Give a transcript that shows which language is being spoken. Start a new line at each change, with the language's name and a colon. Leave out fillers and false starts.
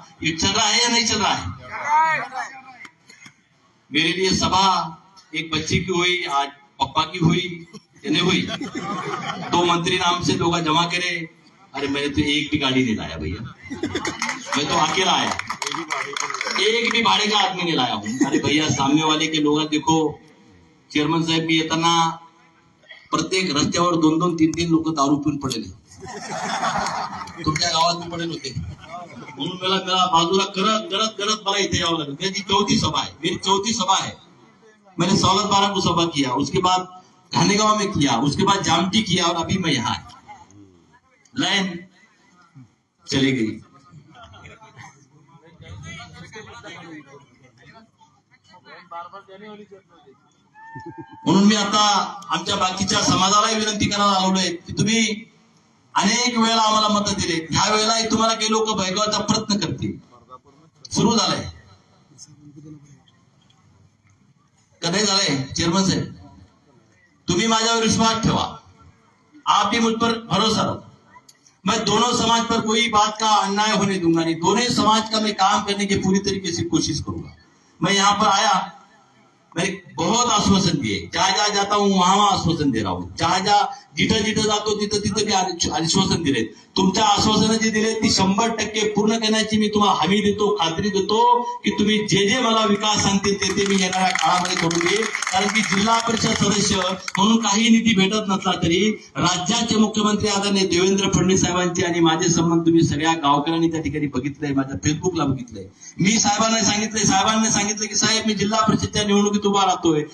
Hindi: ये चल रहा है या नहीं चल रहा है? मेरे लिए सभा एक बच्चे की हुई, आज पप्पा की हुई या नहीं हुई? 2 मंत्री नाम से लोग जमा करे। अरे मैंने तो एक भी गाड़ी नहीं लाया भैया, मैं तो अकेला आया, एक भी भाड़े का आदमी नहीं लाया हूं। अरे भैया सामने वाले के लोग देखो,
Marathi: चेअरमन साहेब मी येताना प्रत्येक रस्त्यावर 2-2, 3-3 लोक दारू पिऊन पडलेले तुमच्या गावात पडेल होते, म्हणून मला बाजूला करत मला इथे यावं लागलं।
Hindi: मेरी 4थी सभा है, मेरी 4थी सभा है। मैंने सौलत 12 को सभा किया, उसके बाद घानेगांव में किया, उसके बाद जामटी किया और अभी मैं यहाँ। लाइन चली गई।
Marathi: म्हणून मी आता आमच्या बाकीच्या समाजालाही विनंती करायला आलोय की तुम्ही अनेक वेळा आम्हाला मत दिले, ह्या वेळेला तुम्हाला काही लोक भयगवाचा प्रयत्न करतील, सुरू झालाय का नाही झालंय? चेअरमन साहेब तुम्ही माझ्यावर विश्वास ठेवा,
Hindi: आप भी मुझ पर भरोसा रखो। मैं दोनों समाज पर कोई बात का अन्याय होने दूंगा नहीं, दोनों समाज का मैं काम करने की पूरी तरीके से कोशिश करूंगा। मैं यहाँ पर आया, मैंने बहुत आश्वासन दिए, जहां जहां जाता हूं वहां आश्वासन दे रहा हूं, जहां जहां
Marathi: जिथं जातो तिथं भी आश्वासन दिले। तुमच्या आश्वासन जे दिले ती 100% पूर्ण करण्याची मी तुम्हाला हमी देतो, खात्री देतो की तुम्ही जे मला विकास सांगतील ते मी येणाऱ्या काळामध्ये करून देईल। कारण की जिल्हा परिषद सदस्य म्हणून काही निधी भेटत नसला तरी राज्याचे मुख्यमंत्री आदरणीय देवेंद्र फडणवीस साहेबांचे आणि माझे संबंध तुम्ही सगळ्या गावकऱ्यांनी त्या ठिकाणी बघितलंय, माझ्या फेसबुकला बघितलंय। मी साहेबांनी सांगितले की साहेब मी जिल्हा परिषदच्या निवडणुकीत उभा राहतो, मागतोय.